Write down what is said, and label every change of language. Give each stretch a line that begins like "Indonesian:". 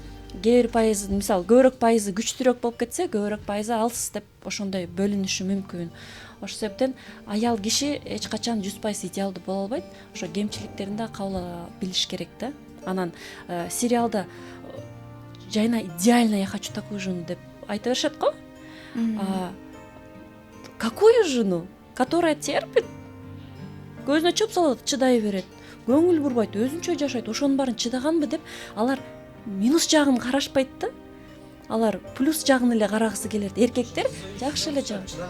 Kyrgyz: Кээ бир пайыз, мисалы, көбүрөөк пайызы күчтүүрөөк болуп кетсе, көбүрөөк пайызы алсыз деп ошондой бөлүнүшү мүмкүн. Ошол себептен аял киши эч качан 100% идеалдуу боло албайт. Ошо кемчиликтерин да кабыл ала билиш керек да. Анан сериалда жайна
Russian: идеально я хочу такую жену
Kyrgyz: деп айта беришет го.
Russian: Какую жену? Которая терпит,
Kyrgyz: көзүнө чөп салат, чыдай берет, көңүл бурбайт, өзүнчө жашайт, ошонун баарын чыдаганбы деп алар минус жагын карашпайт да. Алар плюс жагын эле карагысы келет. Эркектер жакшы эле жагын.